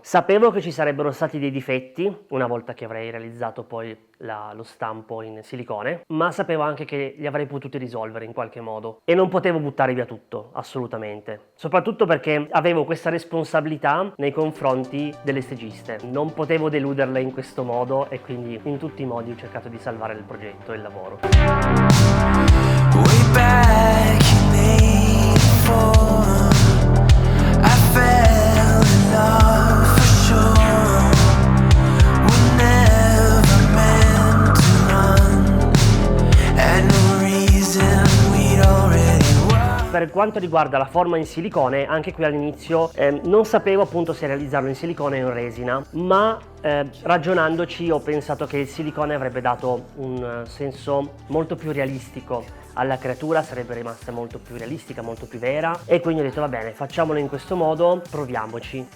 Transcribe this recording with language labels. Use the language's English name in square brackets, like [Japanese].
[Italian] Sapevo che ci sarebbero stati dei difetti una volta che avrei realizzato poi lo stampo in silicone, ma sapevo anche che li avrei potuti risolvere in qualche modo e non potevo buttare via tutto, assolutamente, soprattutto perché avevo questa responsabilità nei confronti delle stagiste, non potevo deluderle in questo modo e quindi in tutti i modi ho cercato di salvare il progetto e il lavoro. [English] Way back in 84, I fell in love for sure. We never meant to run, had no reason, we'd already won. [Italian] Per quanto riguarda la forma in silicone, anche qui all'inizio non sapevo appunto se realizzarlo in silicone o in resina, ma ragionandoci ho pensato che il silicone avrebbe dato un senso molto più realistico alla creatura, sarebbe rimasta molto più realistica, molto più vera, e quindi ho detto va bene, facciamolo in questo modo, proviamoci.